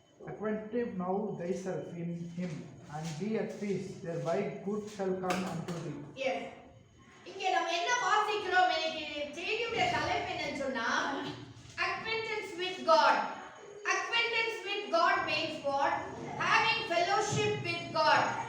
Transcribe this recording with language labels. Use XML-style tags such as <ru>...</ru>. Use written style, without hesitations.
<en>acquaint now thyself in him and be at peace, thereby good shall come unto thee.</en> <ta>Yes. இங்க நம்ம என்ன வாசிக்கிறோம்? எனக்கு செய்தியுடைய தலைப்பு என்னன்னு சொன்னா</ta> <en>acquaintance with God. Acquaintance with God means what? Having fellowship with God.</en>